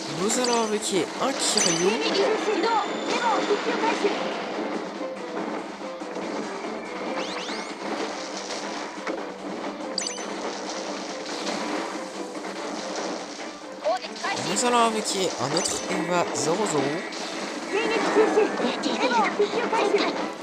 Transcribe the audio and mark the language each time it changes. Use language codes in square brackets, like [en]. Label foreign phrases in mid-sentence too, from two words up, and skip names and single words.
[fr] Nous allons invoquer un Kiryu. [ja] 起動デモ復旧開始 攻撃開始 [fr] Nous allons invoquer un autre Eva 00. [ja] 迎撃中止デモ復旧開始